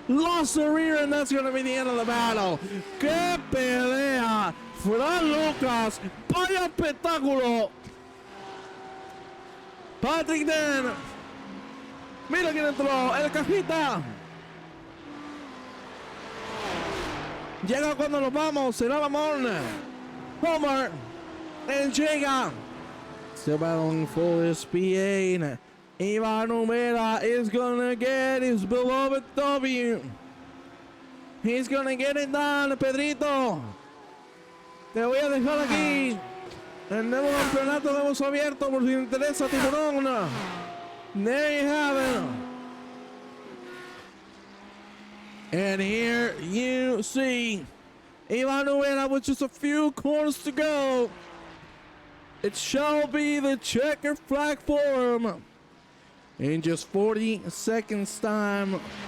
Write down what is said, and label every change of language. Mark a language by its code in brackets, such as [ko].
[en] lost the rear, and that's going to be the end of the battle. [es] ¡Qué pelea! Fran Lucas, vaya espectáculo. Patrick Den. Mira quién entró, el cajita. Llega cuando nos vamos, será Ramón. [en] Homer. And [es] llega. [en] Still battling for his P8. Ivan Umera is gonna get his beloved W. He's gonna get it done, Pedrito. [es] Te voy a dejar aquí. El nuevo campeonato de hemos abierto por si te interesa, tiburón. [en] There you have it. And here you see Ivan Umera with just a few corners to go. It shall be the checker flag for him. In just 40 seconds time.